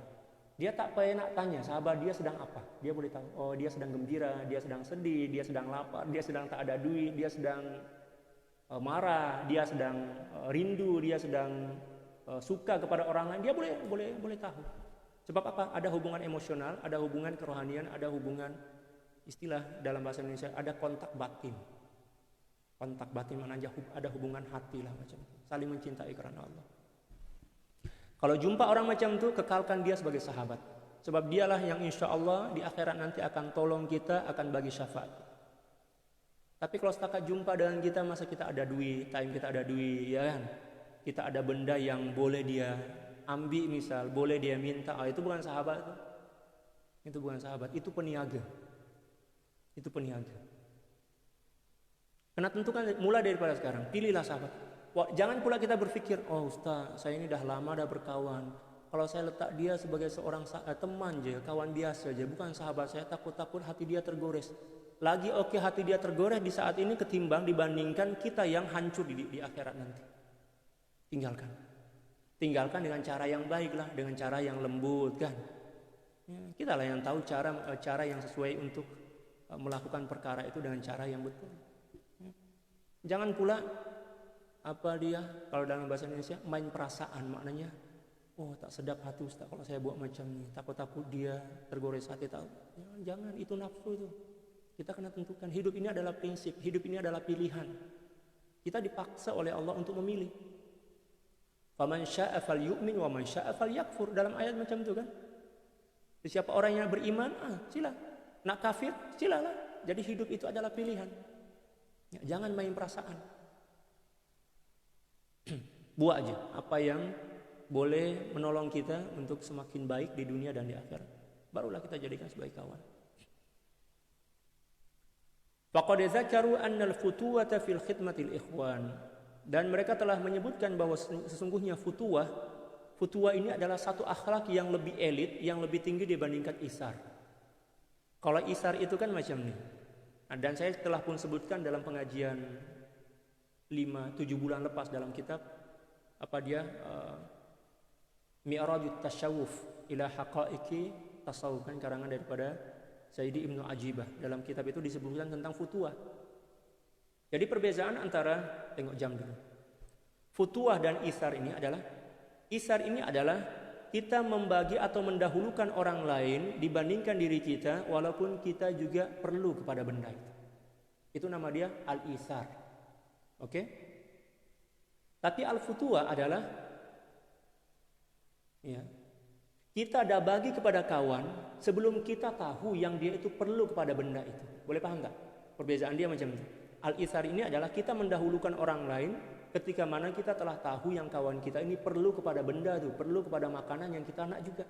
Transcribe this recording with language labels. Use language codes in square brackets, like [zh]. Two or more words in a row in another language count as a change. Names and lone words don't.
[ms] Dia tak payah nak tanya sahabat dia sedang apa. Dia boleh tahu, oh dia sedang gembira, dia sedang sedih, dia sedang lapar, dia sedang tak ada duit, dia sedang marah, dia sedang rindu, dia sedang suka kepada orang lain. Dia boleh tahu. Sebab apa? Ada hubungan emosional, ada hubungan kerohanian, ada hubungan istilah dalam bahasa Indonesia, ada kontak batin. Kontak batin maknanya ada hubungan hati lah macam itu. Saling mencintai karena Allah. Kalau jumpa orang macam itu, kekalkan dia sebagai sahabat. Sebab dialah yang [ar] إن شاء الله [ms] di akhirat nanti akan tolong kita, akan bagi syafaat. Tapi kalau setakat jumpa dengan kita, masa kita ada duit, kita ada duit, ya kan? Kita ada benda yang boleh dia ambil misal, boleh dia minta, itu bukan sahabat. Itu bukan sahabat, itu peniaga. Itu peniaga. Kena tentukan mulai daripada sekarang, pilihlah sahabat. Jangan pula kita berpikir, oh Ustaz, saya ini dah lama dah berkawan. Kalau saya letak dia sebagai seorang teman je, kawan biasa je, bukan sahabat, saya takut-takut hati dia tergores. Lagi oke hati dia tergores di saat ini ketimbang dibandingkan kita yang hancur di akhirat nanti. Tinggalkan dengan cara yang baik lah, dengan cara yang lembut kan. Ya, kita lah yang tahu cara yang sesuai untuk melakukan perkara itu dengan cara yang betul. Ya. Jangan pula kalau dalam bahasa Indonesia main perasaan, maknanya tak sedap hati Ustaz kalau saya buat macam ni, takut dia tergores hati. Jangan, itu nafsu itu. Kita kena tentukan, hidup ini adalah prinsip, hidup ini adalah pilihan. Kita dipaksa oleh Allah untuk memilih. [ar] فمن شاء فليؤمن ومن شاء فليكفر, [ms] dalam ayat macam itu kan. Siapa orang yang beriman, sila. Nak kafir, silalah. Jadi hidup itu adalah pilihan. Ya, jangan main perasaan. Buat aja apa yang boleh menolong kita untuk semakin baik di dunia dan di akhirat. Barulah kita jadikan sebagai kawan. [ar] فقد ذكروا أن الفتوة في خدمة الإخوان. [ms] Dan mereka telah menyebutkan bahwa sesungguhnya futuwah ini adalah satu akhlak yang lebih elit, yang lebih tinggi dibandingkan isar. Kalau isar itu kan macam ni. Dan saya telah pun sebutkan dalam pengajian 5-7 bulan lepas dalam kitab Mi'rajut Tasyawuf ila Haqaiqi Tasawuf, kan karangan daripada Sayyidi Ibnu Ajibah. Dalam kitab itu disebutkan tentang futuwah. Jadi perbezaan antara, tengok jam dulu. Futuwah dan isar ini adalah kita membagi atau mendahulukan orang lain dibandingkan diri kita, walaupun kita juga perlu kepada benda itu. Itu nama dia al-isar. Oke? Tapi al-futuwah adalah kita dah bagi kepada kawan sebelum kita tahu yang dia itu perlu kepada benda itu. Boleh paham tak? Perbezaan dia macam itu. Al-isar ini adalah kita mendahulukan orang lain ketika mana kita telah tahu yang kawan kita ini perlu kepada benda itu, perlu kepada makanan yang kita nak juga.